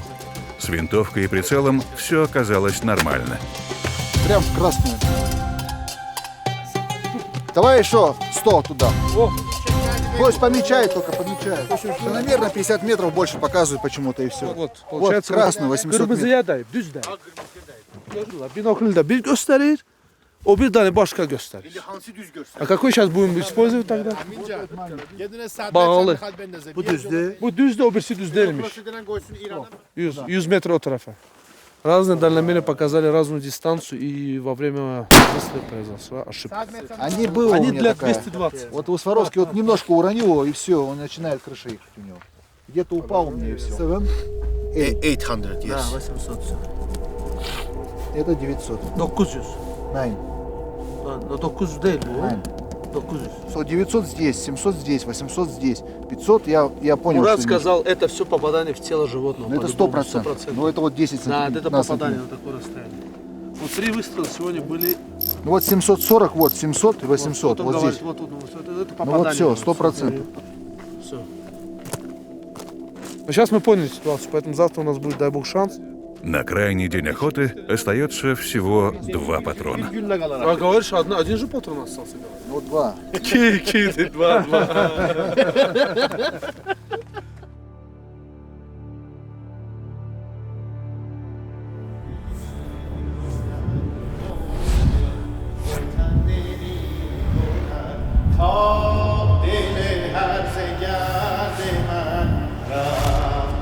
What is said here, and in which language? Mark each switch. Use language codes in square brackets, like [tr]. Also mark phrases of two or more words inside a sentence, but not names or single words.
[ru] С винтовкой и прицелом все оказалось нормально. Прям в красную. Давай еще 100 туда. Пусть помечает, только помечает. Наверное, 50 метров больше показывает почему-то и все. Вот красный 800 метров. [tr] Kırmızıya düz de. Gördüler. Binokülde bir gösterir, o bir tane başka gösterir. [ru] А какой сейчас будем использовать тогда? [tr] Bağlı. Bu düzdü. Bu düz de, o birisi düz değilmiş. [ru] 100 метров от трафа. Разные дальномеры показали разную дистанцию, и во время выстрела произошла ошибка. Они было Они у меня для такая. 220. Вот у Сваровски вот немножко уронил его, и все, он начинает крыша ехать у него. Где-то упал у меня, и все. 800, Да, yes. 800. Это 900. 900. 9. [tr] No 900 değil bu. [ru] 9. 900. So, 900 здесь, 700 здесь, 800 здесь. 500 я понял, Мурат что сказал, это все попадание в тело животного. ну, это по-любому, 100%. Ну это вот 10 Да, сантиметров. это 15 попадание сантиметров. на такое расстояние. Вот 3 выстрела сегодня были. Ну вот 740, вот 700 и 800, он вот говорит, здесь. Вот, это Ну попадание. вот все, 100%. Все. Но сейчас мы поняли ситуацию, поэтому завтра у нас будет, дай бог, шанс. На крайний день охоты остается всего 2 патрона. А говоришь, один же патрон остался. Ну 2. Какие 2. [fa] تا دل هرزه گرد من رفت